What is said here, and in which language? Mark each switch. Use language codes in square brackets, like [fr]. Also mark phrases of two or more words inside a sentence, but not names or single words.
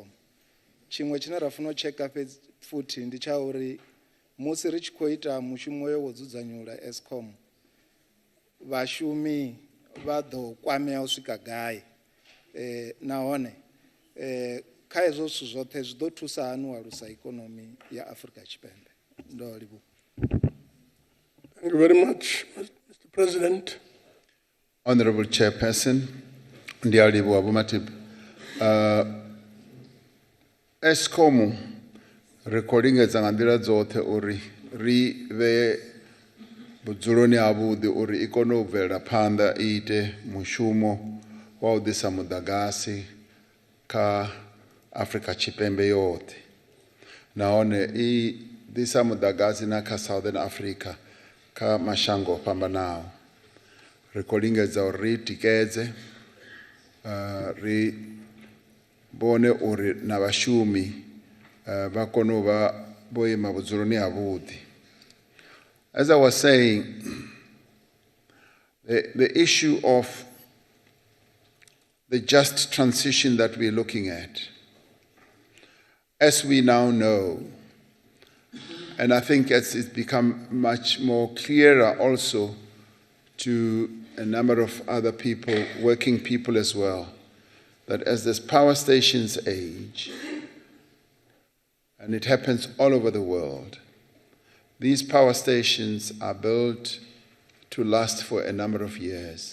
[ve] Tshiṅwe tshine ra funa u tsheka futhi ndi tsha uri musi ri tshi khou ita mushumo yo wo dzudzanyula Eskom, vhashumi vha ḓo kwamea u swika gai, nahone kha hezwo zwithu zwoṱhe zwi ḓo thusa hani u alusa ikonomi ya Afrika Tshipembe. Ndo livhuwa. [en] Thank you very much, Mr. President. Honorable Chairperson, [ve] ndiya livhuwa Vho Matibe. Eskom ri khou lingedza nga nḓila dzoṱhe uri ri vhe vhudzuloni havhuḓi uri i kone u bvelela phanḓa I ite mushumo wa u ḓisa muḓagasi kha Afrika Tshipembe yoṱhe. Nahone I ḓisa muḓagasi na kha Southern Africa kha mashango o fhambanaho. Ri khou lingedza uri ri tikedze, ri vhone uri na vhashumi vha kone u vha vho ima vhudzuloni havhuḓi. [en] As I was saying, the issue of the just transition that we're looking at, as we now know, and I think as it's become much more clearer also to a number of other people, working people as well, that as these power stations age, and it happens all over the world, these power stations are built to last for a number of years.